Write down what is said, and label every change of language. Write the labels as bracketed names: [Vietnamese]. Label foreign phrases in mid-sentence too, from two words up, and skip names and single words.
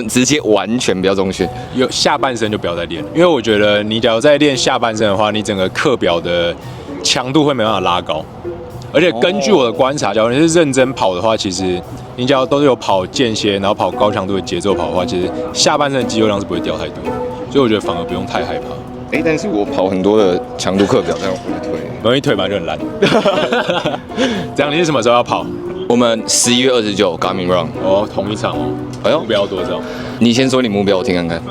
[Chinese] 直接完全不要重訓，有下半身就不要再練，因為我觉得你假如在練下半身的話，你整个課表的強度會沒辦法拉高。而且根據我的觀察，假如你是認真跑的話，其實你只要都是有跑間歇，然後跑高強度的節奏跑的話，其實下半身的肌肉量是不會掉太多，所以我覺得反而不用太害怕。但是我跑很多的強度課表，但我不會退，容易退嘛就很爛。這樣你是什麼時候要跑？我們11月29 Garmin Run。哦，同一場哦。目標多少？你先說你目標，我聽看看。